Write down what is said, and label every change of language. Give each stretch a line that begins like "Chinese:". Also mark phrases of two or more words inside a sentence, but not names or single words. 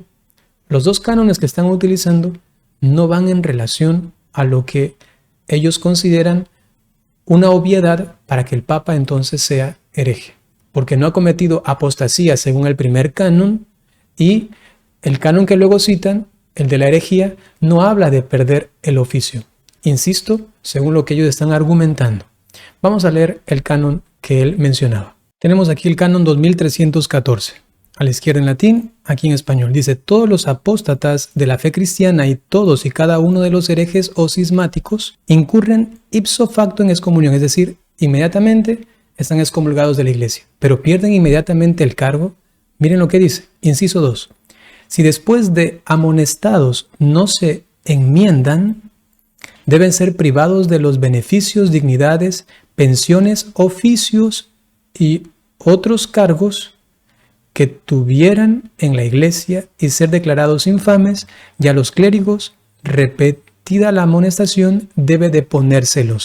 Spanish: Los dos cánones que están utilizando no van en relación a lo que ellos consideran una obviedad para que el Papa entonces sea hereje, porque no ha cometido apostasía según el primer canon, y el canon que luego citan, el de la herejía, no habla de perder el oficio. Insisto, según lo que ellos están argumentando. Vamos a leer el canon que él mencionaba. Tenemos aquí el canon 2314. A la izquierda en latín, aquí en español. Dice, todos los apóstatas de la fe cristiana y todos y cada uno de los herejes o cismáticos incurren
Latin: ipso facto
Spanish: en excomunión, es decir, inmediatamente están excomulgados de la iglesia, pero pierden inmediatamente el cargo. Miren lo que dice, inciso 2. Si después de amonestados no se enmiendan, deben ser privados de los beneficios, dignidades, pensiones, oficios y otros cargos que tuvieran en la iglesia y ser declarados infames, y a los clérigos, repetida la amonestación, debe de ponérselos.